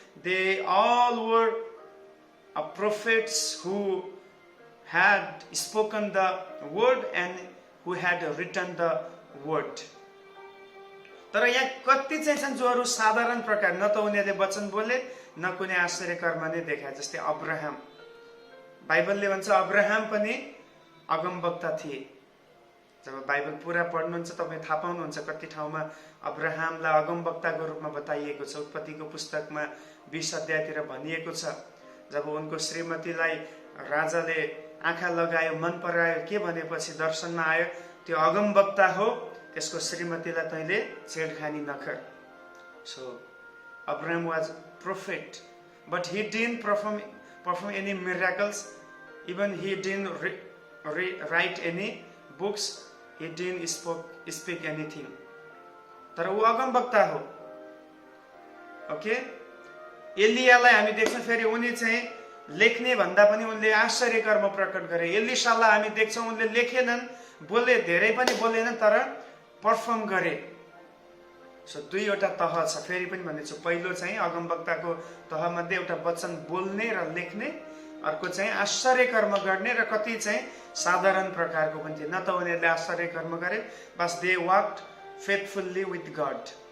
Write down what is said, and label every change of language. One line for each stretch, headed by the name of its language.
English: They all were prophets who had spoken the word and who had written the word.
Nepali: तर यहाँ कति चाहिँ छन् जोहरू साधारण प्रकार, न त उनीहरूले वचन बोले न कुनै आश्चर्य कर्म नै देखाए। जस्तै अब्राहम, बाइबलले भन्छ अब्राहम पनि अगमवक्ता थिए। जब बाइबल पुरा पढ्नुहुन्छ तपाईँ थाहा पाउनुहुन्छ कति ठाउँमा अब्राहमलाई अगमवक्ताको रूपमा बताइएको छ। उत्पत्तिको पुस्तकमा 20 अध्यायतिर भनिएको छ, जब उनको श्रीमतीलाई राजाले आँखा लगायो, मन परायो, के भनेपछि दर्शनमा आयो, त्यो अगमवक्ता हो, त्यसको श्रीमतीलाई तैँले छेडखानी नगर।
English: So Abraham was prophet, but he didn't perform any miracles, even he didn't write any books, he didn't speak anything.
Nepali: तर ऊ अगमवक्ता हो। ओके, एलियालाई हामी देख्छौँ, फेरि उनी चाहिँ लेख्ने भन्दा पनि उनले आश्चर्य कर्म प्रकट गरे। एलिसालाई हामी देख्छौँ, उनले लेखेनन्, बोले, धेरै पनि बोलेनन्, तर पर्फर्म गरे। सो दुईवटा तह छ। फेरि पनि भन्दैछु, पहिलो चाहिँ अगमवक्ताको तहमध्ये एउटा वचन बोल्ने र लेख्ने, अर्को चाहिँ आश्चर्य कर्म गर्ने र कति चाहिँ साधारण प्रकारको पनि थिए। न त उनीहरूले आश्चर्य कर्म गरे, बस
English: They walked faithfully with God.